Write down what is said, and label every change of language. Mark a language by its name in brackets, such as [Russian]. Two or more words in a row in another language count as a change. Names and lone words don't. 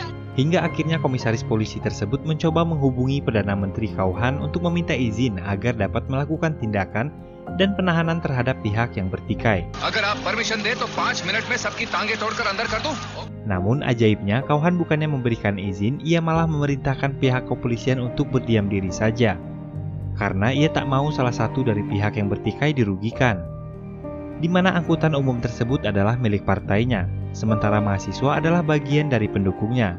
[Indonesian] Hingga akhirnya komisaris polisi tersebut mencoba menghubungi Perdana Menteri Kauhan untuk meminta izin agar dapat melakukan tindakan dan penahanan terhadap pihak yang bertikai. [Hindi] अगर आप परमिशन दे तो 5 मिनट में सबकी टांगे तोड़कर अंदर कर दूं। [Indonesian] Namun ajaibnya Kauhan bukannya memberikan izin, ia malah memerintahkan pihak kepolisian untuk berdiam diri saja. Karena ia tak mau salah satu dari pihak yang bertikai dirugikan. Di mana angkutan umum tersebut adalah milik partainya, sementara mahasiswa adalah bagian dari pendukungnya.